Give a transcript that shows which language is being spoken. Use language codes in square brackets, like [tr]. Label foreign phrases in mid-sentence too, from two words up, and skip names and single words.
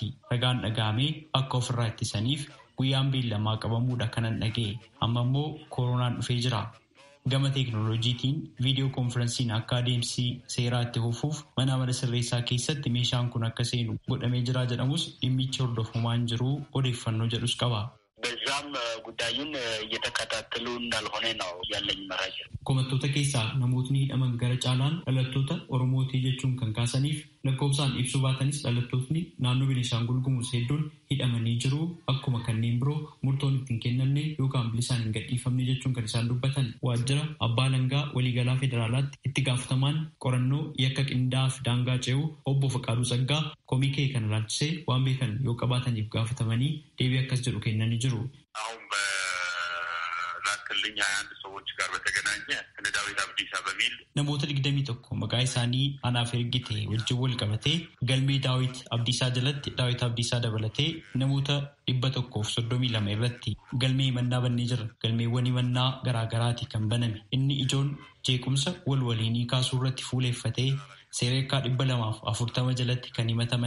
[om] Ragaan dhagaamee akka ofirraa ittisaniif guyyaan beellamaa qabamuudha kanan dhaga'e. Amma immoo koronaan dhufee jira. Gama teekinooloojiitiin viidiyoo koonfiraansiin akka adeemsi seeraa itti fufuuf mana amala sirreessaa keessatti meeshaan kun akka seenu godhamee jira jedhamus dhimmichi hordofamaa hin jiru odeeffannoo jedhus qaba. [am] በዛም ጉዳዩን እየተከታተሉ እንዳልሆነ ነው ያለኝ መረጃ። [om] Komattoota keessaa namootni hidhaman gara caalaan dhalattoota Oromootii jechuun kan kaasaniif lakkoofsaan ibsuu baatanis dhalattootni naannoo Beenishaangul Gumuz hedduun hidhamanii jiru. Akkuma kanneen biroo murtoon ittiin kennamne yookaan bilisaan hin gadhiifamne jechuun kan isaan dubbatan. Waajjira Abbaa Langaa Waliigalaa Federaalaatti itti gaafatamaan qorannoo yakka qindaa'aa fi daangaa ce'uu obbo Faqaaduu Saggaa komii kee kana ilaalchisee waan beekan yoo qabaataniif gaafatamanii deebii akkas jedhu kennanii jiru. [am] ከልኛ አንድ ሰዎች ጋር በተገናኘ እነ ዳዊት አብዲሳ በሚል [om] namoota 21 maqaa isaanii anaaf ergite wajjin wal qabatee galmee Daawit Abdiisaa jalatti Daawit Abdiisaa dabalatee namoota 132 irratti galmee himannaa bannee jira. Galmeewwan himannaa garaagaraati kan baname. Inni ijoon jeequmsa waliinii kaasuu irratti fuuleeffatee seereekaa 240 jalatti kan himataman.